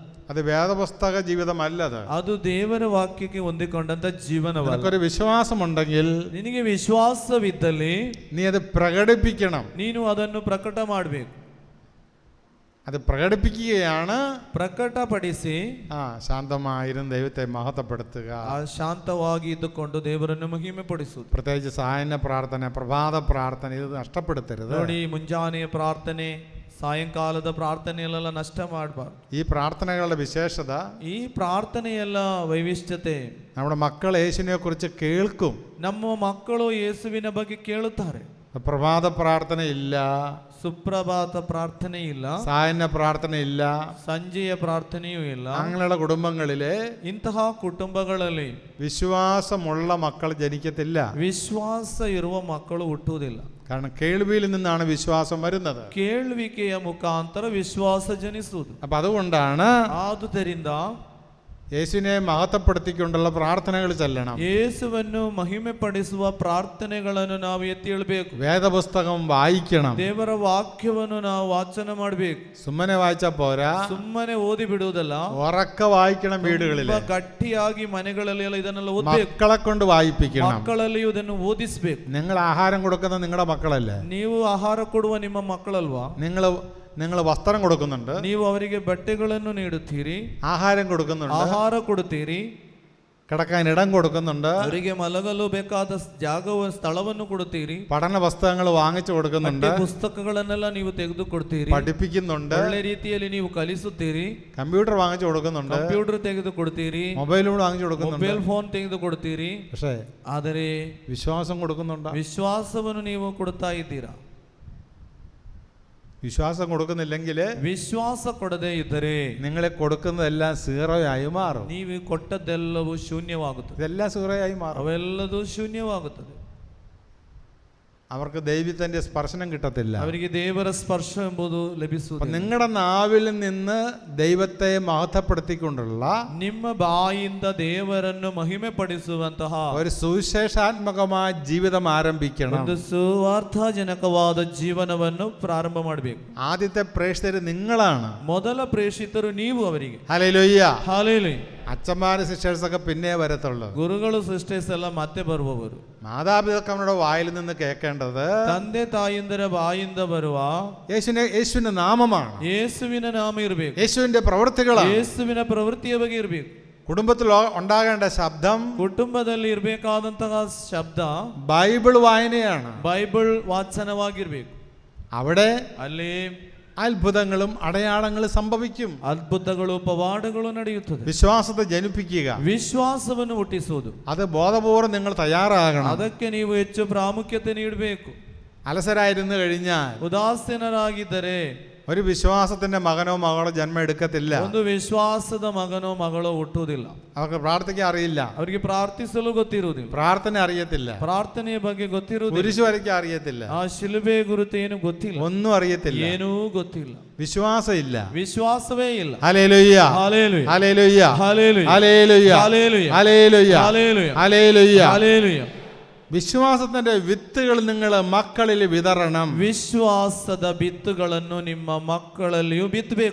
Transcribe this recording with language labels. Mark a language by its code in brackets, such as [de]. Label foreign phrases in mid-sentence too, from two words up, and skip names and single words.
[ml] അത് വേദപുസ്തക ജീവിതമല്ലത്. [kn] ಅದು ದೇವರ ವಾಕ್ಯಕ್ಕೆ ಹೊಂದಿಕೊಂಡಂತ ಜೀವನವಲ್ಲ. [ml] നിനക്കൊരു വിശ്വാസമുണ്ടെങ്കിൽ [kn] ನಿನಗೆ ವಿಶ್ವಾಸವಿದ್ದಲ್ಲಿ [ml] നീ അത് പ്രകടിപ്പിക്കണം. [kn] ನೀನು ಅದನ್ನು ಪ್ರಕಟ ಮಾಡಬೇಕು. [ml] അത് പ്രകടിപ്പിക്കുകയാണ് [kn] ಪ್ರಕಟಪಡಿಸಿ [ml] ശാന്തമായിരുന്ന ദൈവത്തെ മഹത്വപ്പെടുത്തുക. [kn] ಶಾಂತವಾಗಿ ಇದ್ದುಕೊಂಡು ದೇವರನ್ನು ಮಹಿಮೆ ಪಡಿಸುವುದು. [ml] പ്രത്യേകിച്ച് സായന്ന പ്രാർത്ഥന, പ്രഭാത പ്രാർത്ഥന ഇത് നഷ്ടപ്പെടുത്തരുത്. [kn] ನೋಡಿ, ಮುಂಜಾನೆಯ ಪ್ರಾರ್ಥನೆ, ಸಾಯಂಕಾಲದ ಪ್ರಾರ್ಥನೆಯಲ್ಲೆಲ್ಲ ನಷ್ಟ ಮಾಡಬಾರ್ದು. [ml] ഈ പ്രാർത്ഥനകളുടെ വിശേഷത, [kn] ಈ ಪ್ರಾರ್ಥನೆಯಲ್ಲ ವೈಶಿಷ್ಟ್ಯತೆ. [ml] നമ്മുടെ മക്കൾ യേശുവിനെ കുറിച്ച് കേൾക്കും. [kn] ನಮ್ಮ ಮಕ್ಕಳು ಯೇಸುವಿನ ಬಗ್ಗೆ ಕೇಳುತ್ತಾರೆ. [ml] പ്രഭാത പ്രാർത്ഥന ഇല്ല, [kn] ಸುಪ್ರಭಾತ ಪ್ರಾರ್ಥನೆ ಇಲ್ಲ, [ml] സായന്ന പ്രാർത്ഥന ഇല്ല, [kn] ಸಂಜೆಯ ಪ್ರಾರ್ಥನೆಯೂ ಇಲ್ಲ. [ml] അങ്ങനെയുള്ള കുടുംബങ്ങളിലെ [kn] ಇಂತಹ ಕುಟುಂಬಗಳಲ್ಲಿ [ml] വിശ്വാസമുള്ള മക്കൾ ജനിക്കത്തില്ല. [kn] ವಿಶ್ವಾಸ ಇರುವ ಮಕ್ಕಳು ಹುಟ್ಟುವುದಿಲ್ಲ. [ml] കാരണം കേൾവിയിൽ നിന്നാണ് വിശ്വാസം വരുന്നത്. [kn] ಕೇಳುವಿಕೆಯ ಮುಖಾಂತರ ವಿಶ್ವಾಸ ಜನಿಸುವುದು. [ml] അപ്പൊ അതുകൊണ്ടാണ് [kn] ಆದುದರಿಂದ [ml] യേശുവിനെ മഹത്വപ്പെടുത്തിക്കൊണ്ടുള്ള പ്രാർത്ഥനകൾ ചെല്ലണം. [kn] ಯೇಸುವನ್ನು ಮಹಿಮೆ ಪಡಿಸುವ ಪ್ರಾರ್ಥನೆಗಳನ್ನು ನಾವು ಎತ್ತಿ ಹೇಳಬೇಕು. [ml] വേദപുസ്തകം വായിക്കണം. [kn] ದೇವರ ವಾಕ್ಯವನ್ನು ನಾವು ವಾಚನ ಮಾಡಬೇಕು. [ml] സുമ്മനെ വായിച്ചാ പോരാ, [kn] ಸುಮ್ಮನೆ ಓದಿ ಬಿಡುವುದಲ್ಲ, [ml] ഉറക്ക വായിക്കണം. വീടുകളിൽ [kn] ಗಟ್ಟಿಯಾಗಿ ಮನೆಗಳಲ್ಲಿ ಎಲ್ಲ ಇದನ್ನೆಲ್ಲ ಓದಬೇಕು. [ml] മക്കളെ കൊണ്ട് വായിപ്പിക്കണം. [kn] ಮಕ್ಕಳಲ್ಲಿ ಇದನ್ನು ಓದಿಸಬೇಕು. [ml] നിങ്ങൾ ആഹാരം കൊടുക്കുന്ന നിങ്ങളുടെ മക്കളല്ലേ? [kn] ನೀವು ಆಹಾರ ಕೊಡುವ ನಿಮ್ಮ ಮಕ್ಕಳಲ್ವಾ? [ml] നിങ്ങൾ വസ്ത്രം കൊടുക്കുന്നുണ്ട്, [kn] ನೀವು ಅವರಿಗೆ ಬಟ್ಟೆಗಳನ್ನು ನೀಡುತ್ತೀರಿ, [ml] ആഹാരം കൊടുക്കുന്നുണ്ട്, [kn] ಆಹಾರ ಕೊಡುತ್ತೀರಿ, [ml] കിടക്കാൻ ഇടം കൊടുക്കുന്നുണ്ട്, [kn] ಅವರಿಗೆ ಮಲಗಲು ಬೇಕಾದ ಸ್ಥಳವನ್ನು ಕೊಡುತ್ತೀರಿ, [ml] പഠന പുസ്തകങ്ങൾ വാങ്ങിച്ചു കൊടുക്കുന്നുണ്ട്, [kn] ಪುಸ್ತಕಗಳನ್ನೆಲ್ಲ ನೀವು ತೆಗೆದುಕೊಡ್ತೀರಿ, [ml] പഠിപ്പിക്കുന്നുണ്ട്, [kn] ಒಳ್ಳೆ ರೀತಿಯಲ್ಲಿ ನೀವು ಕಲಿಸುತ್ತೀರಿ, [ml] കമ്പ്യൂട്ടർ വാങ്ങിച്ചു കൊടുക്കുന്നുണ്ട്, [kn] ಕಂಪ್ಯೂಟರ್ ತೆಗೆದುಕೊಡ್ತೀರಿ, [ml] മൊബൈലും വാങ്ങിച്ചു കൊടുക്കുന്നുണ്ട്. [en] mobile phone [kn] ತೆಗೆದುಕೊಡ್ತೀರಿ. [ml] പക്ഷേ [kn] ಆದರೆ [ml] വിശ്വാസം കൊടുക്കുന്നുണ്ടോ? [kn] ವಿಶ್ವಾಸವನ್ನು ನೀವು ಕೊಡ್ತಾ ಇದ್ದೀರಾ? [ml] വിശ്വാസം കൊടുക്കുന്നില്ലെങ്കിൽ, [kn] ವಿಶ್ವಾಸ ಕೊಡದೇ ಇದ್ದರೆ [ml] നിങ്ങളെ കൊടുക്കുന്നതെല്ലാം സീറോയായി മാറും. [kn] ನೀವು ಕೊಟ್ಟದ್ದೆಲ್ಲವೂ ಶೂನ್ಯವಾಗುತ್ತದೆ. [ml] ഇതെല്ലാം സീറോയായി മാറും. [kn] ಅವೆಲ್ಲದೂ ಶೂನ್ಯವಾಗುತ್ತದೆ. [ml] അവർക്ക് ദൈവത്തിന്റെ സ്പർശനം കിട്ടത്തില്ല. [kn] ಅವರಿಗೆ ದೇವರ ಸ್ಪರ್ಶ ಎಂಬುದು ಲಭಿಸುವುದಿಲ್ಲ. [ml] നിങ്ങളുടെ നാവിൽ നിന്ന് ദൈവത്തെ മഹത്വപ്പെടുത്തിക്കൊണ്ടുള്ള [kn] ನಿಮ್ಮ ಬಾಯಿಂದ ದೇವರನ್ನು ಮಹಿಮೆ ಪಡಿಸುವಂತಹ [ml] ഒരു സുവിശേഷാത്മകമായ ജീവിതം ആരംഭിക്കണം. [kn] ಒಂದು ಸುವಾರ್ತಾಜನಕವಾದ ಜೀವನವನ್ನು ಪ್ರಾರಂಭ ಮಾಡಬೇಕು. [ml] ആദ്യത്തെ പ്രേക്ഷിതർ നിങ്ങളാണ്. [kn] ಮೊದಲ ಪ್ರೇಷಿತರು ನೀವು ಅವರಿಗೆ. [ml] ഹല്ലേലൂയ. [kn] ಹಾಲೇಲೂಯ. [ml] അച്ഛന്മാരും സിസ്റ്റേഴ്സ് ഒക്കെ പിന്നെ വരത്തുള്ളൂ. [kn] ಗುರುಗಳು ಸಿಸ್ಟರ್ಸ್ ಎಲ್ಲ ಮತ್ತೆ ಬರುವವರು. [ml] മാതാപിതാക്കളുടെ വായിൽ നിന്ന് കേൾക്കേണ്ടത് [kn] ತಂದೆ ತಾಯಿಂದರ ಬಾಯಿಂದ ಬರುವ [ml] യേശുവിന്റെ നാമമാണ്. [kn] ಯೇಸುವಿನ ನಾಮ ಇರಬೇಕು. [ml] യേശുവിന്റെ പ്രവൃത്തികളാണ്. [kn] ಯೇಸುವಿನ ಪ್ರವೃತ್ತಿಯ ಬಗ್ಗೆ ಇರಬೇಕು. [ml] കുടുംബത്തിൽ ഉണ്ടാകേണ്ട ശബ്ദം, [kn] ಕುಟುಂಬದಲ್ಲಿ ಇರಬೇಕಾದಂತಹ ಶಬ್ದ [ml] ബൈബിൾ വായനയാണ്. [kn] ಬೈಬಲ್ ವಾಚನವಾಗಿರ್ಬೇಕು. [ml] അവിടെ [kn] ಅಲ್ಲಿ [ml] അത്ഭുതങ്ങളും അടയാളങ്ങളും സംഭവിക്കും. [kn] ಅದ್ಭುತಗಳು ಪವಾಡಗಳು ನಡೆಯುತ್ತದೆ. [ml] വിശ്വാസത്തെ ജനിപ്പിക്കുക, [kn] ವಿಶ್ವಾಸವನ್ನು ಹುಟ್ಟಿಸುವುದು, [ml] അത് ബോധപൂർവ്വം നിങ്ങൾ തയ്യാറാകണം. [kn] ಅದಕ್ಕೆ ನೀವು ಹೆಚ್ಚು ಪ್ರಾಮುಖ್ಯತೆ ನೀಡಬೇಕು. [ml] അലസരായിരുന്നു കഴിഞ്ഞാൽ [kn] ಉದಾಸೀನರಾಗಿದ್ದರೆ [ml] ഒരു വിശ്വാസത്തിന്റെ മകനോ മകളോ ജന്മം എടുക്കത്തില്ല. [kn] ಒಂದು ವಿಶ್ವಾಸದ ಮಗನೋ ಮಗಳೋ ಹುಟ್ಟುವುದಿಲ್ಲ. [ml] അവർക്ക് പ്രാർത്ഥിക്കാൻ അറിയില്ല, [kn] ಅವರಿಗೆ ಪ್ರಾರ್ಥಿಸಲು ಗೊತ್ತಿರುವುದಿಲ್ಲ, [ml] പ്രാർത്ഥന അറിയത്തില്ല, [kn] ಪ್ರಾರ್ಥನೆಯ ಬಗ್ಗೆ ಗೊತ್ತಿರುವುದಿಲ್ಲ, [ml] കുരിശു വരയ്ക്കാൻ അറിയത്തില്ല, [kn] ಆ ಶಿಲುಬೆ ಗುರುತು ಏನು ಗೊತ್ತಿಲ್ಲ, [ml] ഒന്നും അറിയത്തില്ല, [kn] ಏನೂ ಗೊತ್ತಿಲ್ಲ, [ml] വിശ്വാസം ഇല്ല. [kn] വിശ്വാസವೇ ಇಲ್ಲ. [ml] ഹല്ലേലൂയ, ഹല്ലേലൂയ, ഹല്ലേലൂയ, ഹല്ലേലൂയ, ഹല്ലേലൂയ, ഹല്ലേലൂയ, ഹല്ലേലൂയ, ഹല്ലേലൂയ, ഹല്ലേലൂയ. ഹല്ലേലൂയ. വിശ്വാസത്തിന്റെ വിത്തുകൾ നിങ്ങൾ മക്കളിൽ വിതറണം. [kn] ವಿಶ್ವಾಸದ ಬಿತ್ತುಗಳನ್ನು ನಿಮ್ಮ ಮಕ್ಕಳಲ್ಲಿಯೂ ಬಿತ್ತಬೇಕು.